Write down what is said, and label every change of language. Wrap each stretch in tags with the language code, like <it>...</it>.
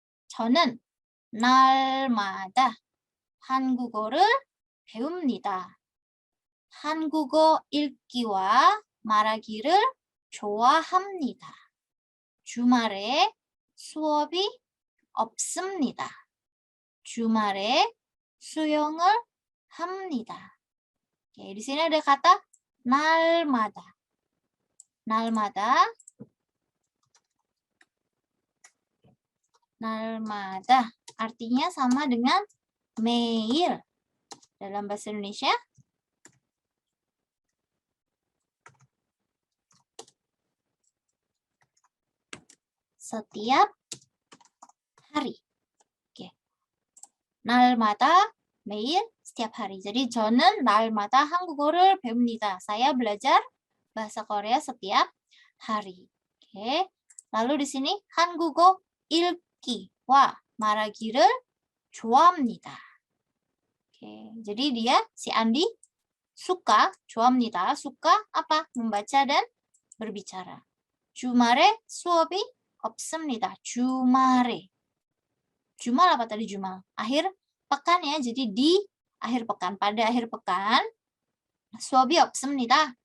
<ko>저는 날마다 한국어를 배웁니다. 한국어 읽기와 말하기를 좋아합니다. 주말에 수업이 없습니다. 주말에 수영을 합니다.</ko> <id>Oke, di sini ada kata 날마다.</id> <ko>날마다.</ko> <id>날마다 artinya sama dengan 매일. Dalam bahasa Indonesia setiap hari. Oke.</id> <ko>날마다 매일</ko> <id>setiap hari.</id> <ko>Jadi 저는 날마다 한국어를 배웁니다.</ko> <id>Saya belajar bahasa Korea setiap hari. Oke. Lalu di sini</id> <ko>한국어 읽기와 말하기를 좋아합니다.</ko> <id>Oke. Jadi dia si Andi suka, 좋아합니다. Suka apa? Membaca dan berbicara.</id> <ko>주말에 수업이 없습니다. 주말에.</ko> <id>Jumal apa tadi jumal? Akhir pekan ya. Jadi di akhir pekan, pada akhir pekan,</id> <ko>수업이 없습니다.</ko>